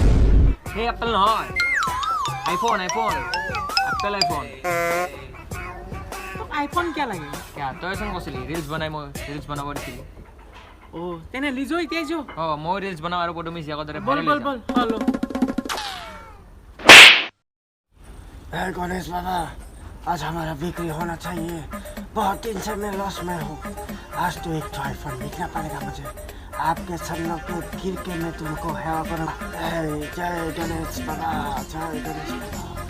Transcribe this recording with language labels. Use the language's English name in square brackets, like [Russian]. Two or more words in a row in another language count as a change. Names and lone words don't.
[Assamese] সেই এপল নহয়, আইফোন আইফোন এপল আইফোন। তোক আইফোন কিয় লাগে? তইচোন কৈছিলি ৰিলছ বনাই, মই ৰিলছ বনাব দিছিলোঁ। অ' তেনেহ'লে যো এতিয়া যো। অঁ, মই ৰিলছ বনাওঁ আৰু পদুমী জীয়াকৰ দৰে বল বল বল হলো। [Hindi] गणेश बाबा, आज हमारा बिक्री होना चाहिए। बहुत दिन से मैं लॉस में हूँ। आज तो एक तो आईफोन बिकना पड़ेगा मुझे। आपके सन्नों पे गिर के मैं तुमको हेवा करूँगा। जय गणेश बाबा, जय गणेश बाबा।